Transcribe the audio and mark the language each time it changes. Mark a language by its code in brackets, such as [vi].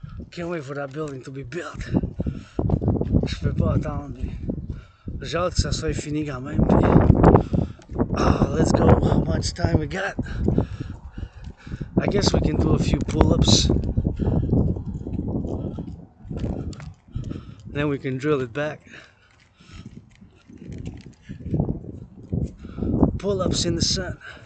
[en] Can't wait for that building to be built. [fr] Je peux pas attendre. J'ai hâte que ça soit fini quand même. [en] Let's go. How much time we got? I guess we can do a few pull-ups. Then we can drill it back. Pull-ups in the sun.